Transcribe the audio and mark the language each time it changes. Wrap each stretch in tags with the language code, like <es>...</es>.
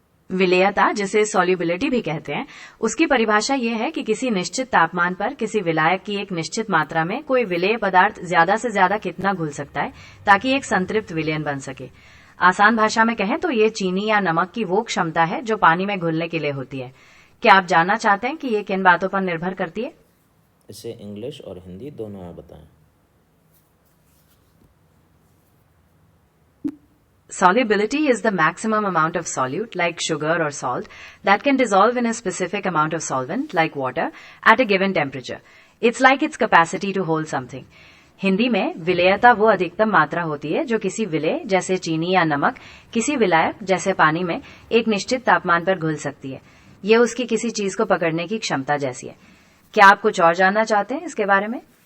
<hi>विलेयता, जिसे सॉल्युबिलिटी भी कहते हैं, उसकी परिभाषा यह है कि किसी निश्चित तापमान पर किसी विलायक की एक निश्चित मात्रा में कोई विलेय पदार्थ ज्यादा से ज्यादा कितना घुल सकता है ताकि एक संतृप्त विलयन बन सके। आसान भाषा में कहें तो ये चीनी या नमक की वो क्षमता है जो पानी में घुलने के लिए होती है। क्या आप जानना चाहते हैं कि ये किन बातों पर निर्भर करती है? इसे इंग्लिश और हिंदी दोनों में बताएं।</hi> <en>Solubility is the maximum amount of solute, like sugar or salt, that can dissolve in a specific amount of solvent, like water, at a given temperature. It's like its capacity to hold something.</en> <hi>Hindi में विलेयता वो अधिकतम मात्रा होती है जो किसी विलेय जैसे चीनी या नमक किसी विलायक जैसे पानी में एक निश्चित तापमान पर घुल सकती है। ये उसकी किसी चीज को पकड़ने की क्षमता जैसी है। क्या आप कुछ और जानना चाहते हैं इसके बारे में?</hi>